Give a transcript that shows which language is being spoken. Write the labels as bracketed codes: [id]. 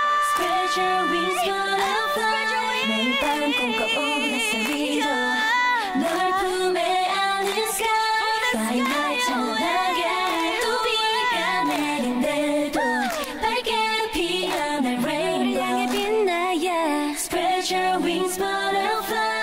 [en] Spread your wings, butterfly. [ko] 매일 밤 꿈꿔오는 햇살 위로 널 품에 안은 sky. [en] Fly high [ko] 찬란하게 또 비가 내린대도 밝게 피어날 rainbow. 향해 빛나 yeah. [en] Spread your wings, butterfly.